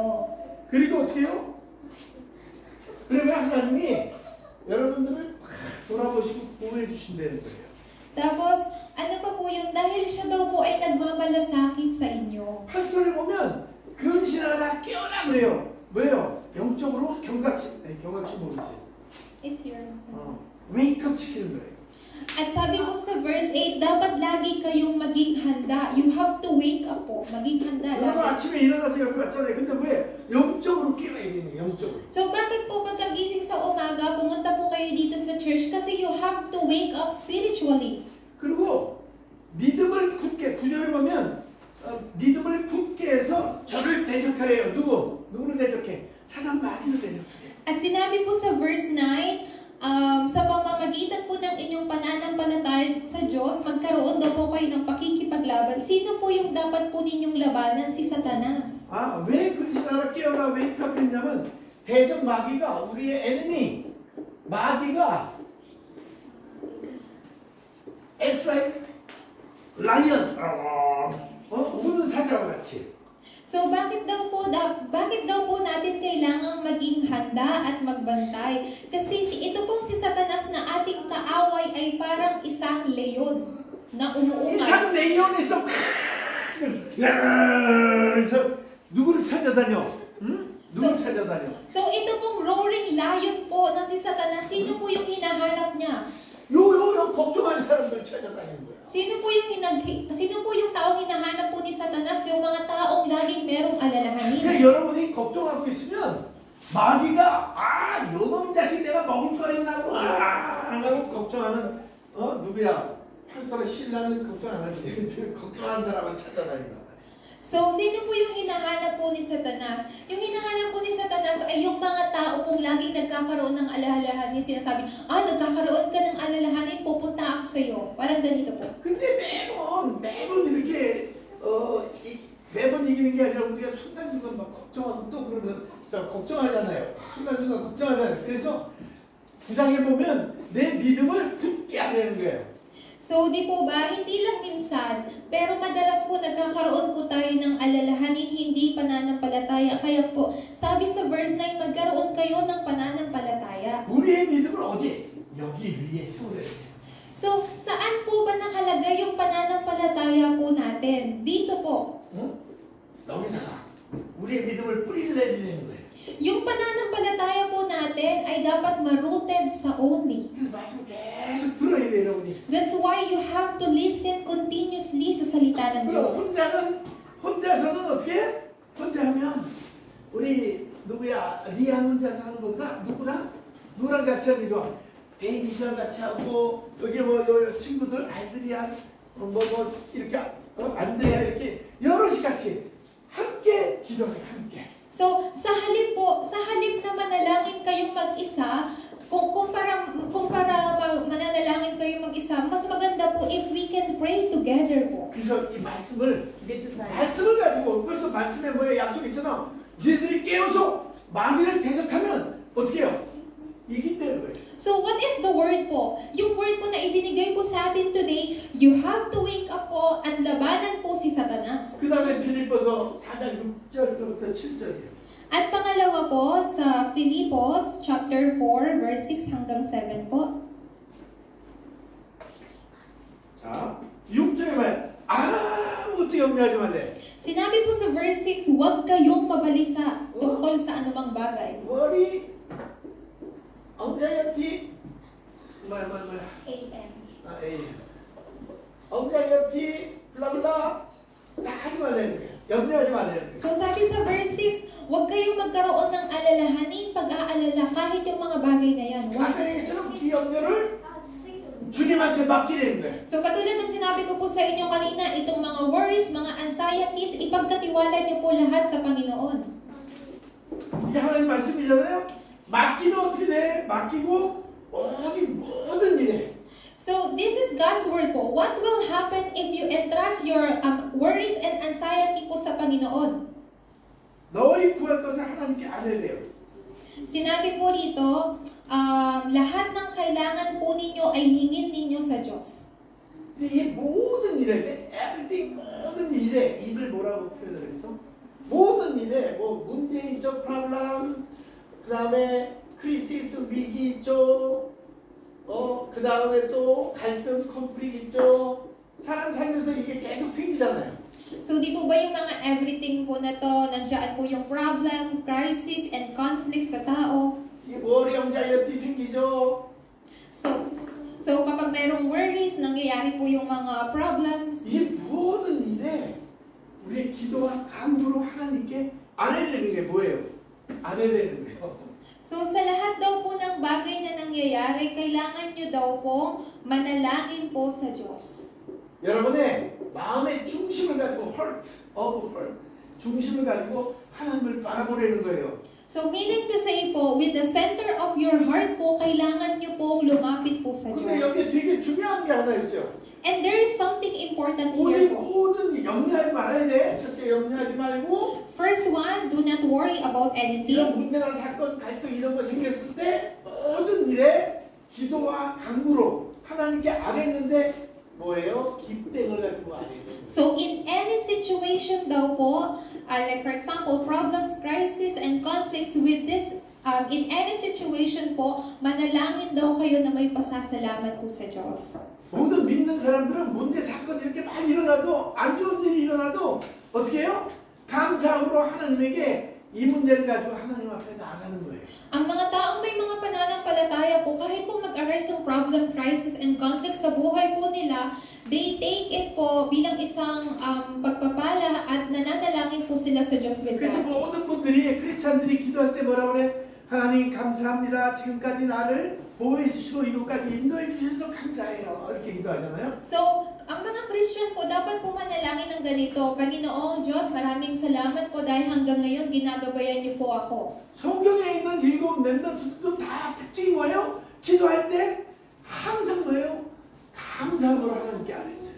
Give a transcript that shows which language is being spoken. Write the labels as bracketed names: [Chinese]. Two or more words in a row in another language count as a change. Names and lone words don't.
[Korean] 그리고 어떻게 해요? 그러면 하나님이 여러분들을 돌아보시고 보호해 주신다는 거예요. [Filipino] Tapos, ano pa po yun? Dahil siya daw po ay nagmamalasakit sa inyo. [Korean] 8절에 보면 근신하라 깨어라 그래요. 왜요? 영적으로 경각심 모르지. [English] It's yours. [Korean] 웨이크업 시키는 거예요. [Filipino] At sabi po sa verse 8, dapat lagi kayong maging handa. [English] You have to wake up po. [Filipino] Maging handa [Korean] 여러분 [Filipino] lagi. [Korean] 아침에 일어나서 여기 왔잖아요. 근데 왜? 영적으로 깨어야 되는 거예요. 영적으로. [Filipino] So, bakit po pagkagising sa umaga, pumunta po kayo dito sa church? [English] Kasi you have to wake up spiritually. [Korean] 그리고 믿음을 굳게 구절을 보면 믿음을 굳게 해서 저를 대적하래요. 누구를 대적해? 사단 마귀를 대적하래요. [Filipino] At sinabi po sa verse 9, sa pamamagitan po ng inyong pananampalataya sa Diyos, magkaroon daw po kayo ng pakikipaglaban. Sino po yung dapat po ninyong labanan? Si Satanas. [Korean] 왜 근신하라 깨어라 웨이크업 했냐면 대적 마귀가 우리의 에너미 마귀가 [English] It's like lion [Korean] 우는 사자와 같이 [Filipino] So bakit daw po natin kailangang maging handa at magbantay? Kasi ito pong si Satanas na ating kaaway ay parang isang leyon na umuungay. [Korean] 이상 레이온에서 그래서 누구를 찾아다녀? 누구를 찾아다녀? [Filipino] So ito pong [English] roaring lion [Filipino] po na si Satanas, sino po yung hinahanap niya? [Korean] 요 걱정하는 사람들 찾아다니는 거야. [Filipino] Sino po yung taong hinahanap po ni Satanas? Yung mga taong laging merong alalahanin. [Korean] 그러니까 여러분이 걱정하고 있으면 마귀가 요놈 자식 내가 먹을거리냐고 하고 걱정하는 누구야? 파스터가 신라는 걱정 안 하지. 걱정하는 사람을 찾아다닌다. [Filipino] So, sino po yung hinahanap po ni Satanas? Yung hinahanap po ni Satanas ay yung mga tao kung laging nagkakaroon ng alalahanin. Sinasabi, nagkakaroon ka ng alalahanin, pupunta ako sa'yo. Parang ganito po. [Korean] 근데 매번 이렇게 매번 이기는 게 아니라 우리가 순간순간 막 걱정하고 또 그러면 걱정하잖아요. 순간순간 걱정하잖아요. 그래서 구장에 보면 내 믿음을 굳게 하려는 거예요. [Filipino] So, di po ba, hindi lang minsan, pero madalas po nagkakaroon po tayo ng alalahanin, hindi pananampalataya. Kaya po, sabi sa verse 9, magkaroon kayo ng pananampalataya. [Korean] 우리의 믿음을 어디? 여기 위에 세워야 돼요. [Filipino] So, saan po ba nakalagay yung pananampalataya po natin? Dito po. [Korean] 여기다가 우리의 믿음을 뿌리려는 거예요. [Filipino] Yung pananampalataya po natin ay dapat ma-rooted sa only. [Korean] 그래서 말씀 계속 들어야 돼요, 여러분이. [English] That's why you have to listen continuously [Filipino] sa salita ng [Korean] 그럼 [Filipino] Diyos. [Korean] 혼자서는 어떻게 해? 혼자 하면 우리 누구야? 리안 혼자서 하는 것보다 누구랑 같이 하는 게 좋아. 데이비스랑 같이 하고 여기 요 친구들 알드리안 이렇게 안드레아 이렇게 여럿이 같이 함께 기도해 함께. [Filipino] So, sa halip na manalangin kayong mag-isa, kung para mananalangin kayong mag-isa, mas maganda po [English] if we can pray together [Filipino] po. [Korean] 그래서 이 말씀을 가지고 그래서 말씀에 뭐에 약속 있잖아. 너희들이 깨어서 마귀를 대적하면 어떻게 해요? 이긴다는 거예요. [English] So what is the word [Filipino] po? Yung word po na ibinigay po sa atin today, [English] you have to wake up [Filipino] po at labanan po si Satanas. [Korean] 그 다음에 빌립보서 4장 6절부터 7절이에요. [Filipino] At pangalawa po sa Filipos chapter 4 verse 6 hanggang 7 po. [Korean] 자, 6절에 말해. 아무것도 염려하지 말래. [Filipino] Sinabi po sa verse 6, huwag kayong mabalisa tungkol sa anumang bagay. [English] worry, anxiety, A.M. anxiety, [Korean] 블라블라 다 하지 말라는 거예요. 염려하지 말라는 거예요. [Filipino] So sabi sa verse 6, huwag kayong magkaroon ng alalahanin, pag-aalala kahit yung mga bagay na yan. Huwag. [Korean] 아까 얘기처럼 이 염려를 주님한테 맡기라는 거예요. [Filipino] So katulad ng sinabi ko po sa inyo kanina, itong mga worries, mga anxieties, ipagkatiwala niyo po lahat sa Panginoon. [Korean] 이게 하나님 말씀이잖아요. 맡기면 어떻게 돼? 맡기고 오직 모든 일에 [English] So this is God's word po. What will happen if you entrust your worries and anxiety po [Filipino] sa Panginoon? [Korean] 너희 구할 것을 하나님께 아뢰래요. [Filipino] Sinabi po dito, lahat ng kailangan po ninyo ay hingin ninyo sa Diyos. [Korean] 근데 이 모든 일에 everything 모든 일에 입을 뭐라고 표현을 했어? 모든 일에 뭐 문제 있죠, 프로블럼, 그 다음에 크리시스 위기 있죠, 그 다음에 또 갈등 컨플릭트 있죠. 사람 살면서 이게 계속 생기잖아요. [Filipino] So di po ba yung mga everything po na to, nandiyan po yung [English] problem, crisis, and conflict [Filipino] sa tao? [Korean] 이게 머리 anxiety 생기죠. [Filipino] So kapag mayroong worries, nangyayari po yung mga problems. [Korean] 이 모든 일에 우리의 기도와 간구로 하나님께 아뢰는 게 뭐예요? 아뢰는 거예요. [Filipino] So sa lahat daw po ng bagay na nangyayari, kailangan nyo daw po manalangin po sa Diyos. [Korean] 여러분의 마음의 중심을 가지고 heart, 중심을 가지고 하나님을 바라보려는 거예요. [Filipino] So [English] meaning to say [Filipino] po, [English] with the center of your heart [Filipino] po, kailangan nyo po lumapit po sa [Korean] 근데 [Filipino] Diyos. [Korean] 여기 되게 중요한 게 하나 있어요. [English] And there is something important [Korean] 오직 [English] here po. [Korean] 모든 염려하지 말아야 돼. 첫째 염려하지 말고 [English] First one, do not worry about [Korean] 이런 [English] anything. [Korean] 문제나 사건, 갈등 이런 거 생겼을 때 모든 일에 기도와 간구로 하나님께 아뢰는데 뭐예요? 기쁨을 가지고 아뢰는. [English] So in any situation daw po, like for example, problems, crisis, and conflicts with this, in any situation po, [Filipino] manalangin daw kayo na may pasasalamat po sa Diyos. [Korean] 모든 믿는 사람들은 문제 사건 이렇게 많이 일어나도 안 좋은 일이 일어나도 어떻게 해요? 감사함으로 하나님에게 이 문제를 가지고 하나님 앞에 나아가는 거예요. [Filipino] Ang mga taong may mga pananampalataya po, kahit po mag-arise yung [English] problem, crisis, and conflict [Filipino] sa buhay po nila, [English] they take it po [Filipino] bilang isang pagpapala at nananalangin po sila sa Diyos [English] with [Korean] 그래서 [English] God. [Korean] 모든 분들이 크리스찬들이 기도할 때 뭐라 그래? 하나님 감사합니다. 지금까지 나를 보호해 주시고 이곳까지 인도해 주셔서 감사해요. 이렇게 기도하잖아요. [Filipino] So, ang mga Christian po, dapat po manalangin ng ganito, Panginoong Diyos, maraming salamat po dahil hanggang ngayon ginagabayan niyo po ako. [Korean] 성경에 있는 일곱 멤버들도 다 특징이 뭐예요? 기도할 때 항상 뭐예요? 감사함으로 하나님께 아뢰었어요.